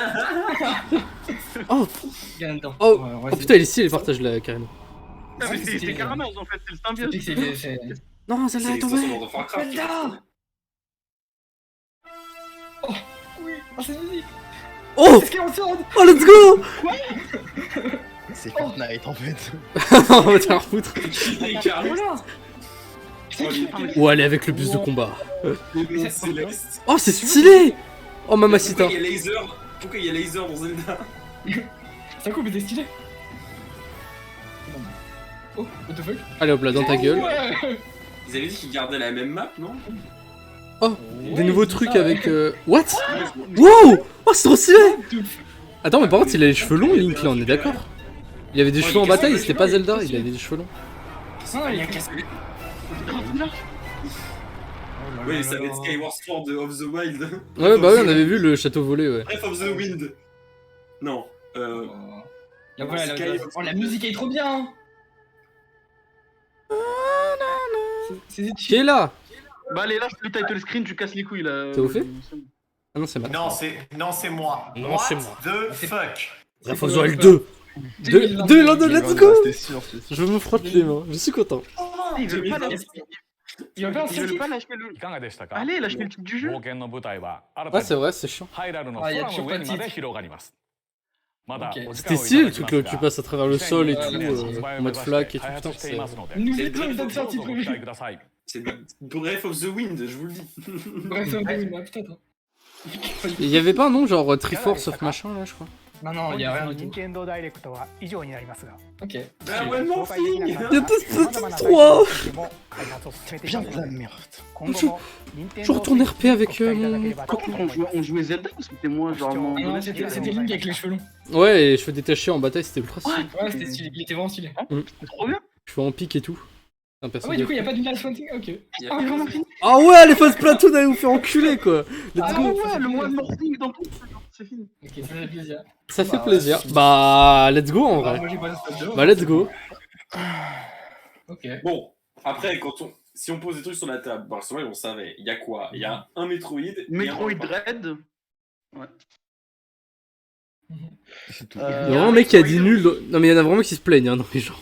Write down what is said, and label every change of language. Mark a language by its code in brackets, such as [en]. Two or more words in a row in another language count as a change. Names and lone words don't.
[fr] Viens dedans. oh, Ouais, oh putain, il est stylé, partage la carrément. Ah, mais c'est Caramage en fait, c'est le symbiote. C'est... Non, celle-là C'est est tombée. l'extension de Warcraft. Zelda. Oh, oui. Oh, c'est musique. Oh, C'est Skyward Sword. [en] oh, let's go. [fr] C'est Fortnite en fait. On va te faire foutre. Voilà. Ou aller avec le bus de combat. Les célestes. Oh, c'est stylé. Oh, mamacita. Pourquoi il y a laser? Pourquoi il y a laser dans Zelda? C'est un coup, mais t'es stylé. [en] Oh, what the fuck? [fr] Allez hop là, dans ta gueule. Ouais. Ils avaient dit qu'ils gardaient la même map, non? Oh, des nouveaux trucs avec... What? Wow. Oh, c'est trop stylé. Attends, mais par contre, il a les cheveux longs, Link, là, on est d'accord? Il avait des cheveux en bataille, c'était pas Zelda, il avait des cheveux longs. Ah, il y a Oui, ça va être Skyward Sword of the Wild. Ouais, bah ouais, on avait vu le château volé, ouais. Breath of the Wind. Non. Là, voilà, la musique est trop bien. Qui est là? Bah allez, lâche le [en] title screen, [fr] tu casses les couilles là. T'es au fait? Ah non, c'est Matt. Non, c'est moi. Non, c'est moi. [en] The fuck. Breath of the Wild 2. 2022, let's go. [fr] C'était sûr. Je me frotte les mains, je suis content. Il veut pas lâcher Il va faire un le... Allez, lâchez le truc du jeu. Ouais, c'est vrai, c'est chiant. Ah, il y a toujours pas de titre. C'était stylé le truc là où tu passes à travers le sol et tout, en mode flaque et tout. Putain, c'est... Nous étions une sortie prévue. C'est Breath of the Wind, je vous le dis. Bref, un peu, peut-être. Il y avait pas un nom genre Triforce of machin là, je crois. Non, il y a rien du tout. [ja] 任天堂ダイレクトは以上になりますが、 [fr] Ok. Ah ouais, mon [ja] 公開できな [fr] fille. [ja] かっ [fr] Il y a [ja] た [fr] deux [ja] 他の [fr] Splatoon [ja] サ [fr] 3. [ja] イトでも開発を進めていき [fr] Bien [ja] ます [fr] de la merde. [ja] 今後も任天堂 [fr] Je retourne RP avec mon... On jouait Zelda ou c'était moi genre mon... Non, c'était Link avec les cheveux longs. Ouais, et cheveux détachés en bataille, c'était ultra stylé. Ouais, c'était stylé. Il était vraiment stylé. C'est trop bien. Cheveux en pique et tout. C'est un Ah perso ouais, du de- coup, il y a pas de Nice Hunting. Ok. Il y a Ah, pas vraiment. Ah ouais, les phases Splatoon allaient vous faire enculer quoi. [en] Let's [fr] Ah [en] go. [fr] ouais, le mois de morphing dans tout, c'est fini. Ok, ça fait plaisir. Ça fait plaisir. Bah, [en] let's go en [fr] Ah, vrai. moi j'ai pas de spot Bah, [en] let's go. [fr] Ok. Bon, après, si on pose des trucs sur la table, Barcelone, on savait. Il y a quoi? Il y a un Metroid. et un Metroid Mario Party. Dread. C'est tout. Il y a vraiment un mec qui a dit nul. Non, mais il y en a vraiment qui se plaignent, hein, dans les gens.